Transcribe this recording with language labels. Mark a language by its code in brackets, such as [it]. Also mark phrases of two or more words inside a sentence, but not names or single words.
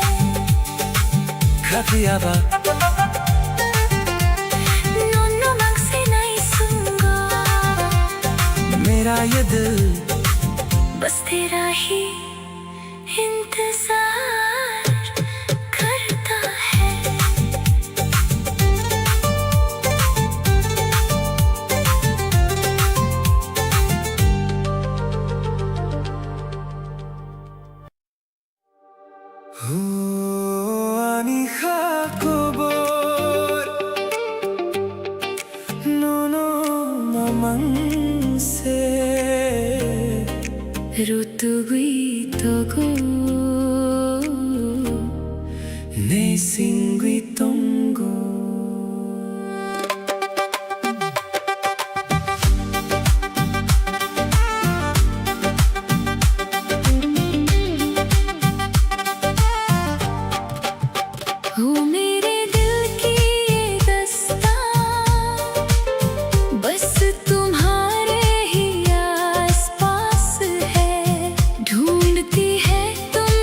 [trp] Kafiaba Nono mangse naisungo [hi] मेरा ये दिल बस तेरा ही इंतजार करता है [trp] Ani khakobor no no mamangse Rutugui togo ne singui tongo [hi] हो मेरे दिल की ये दास्तां बस तुम्हारे ही आसपास है ढूंढती है तो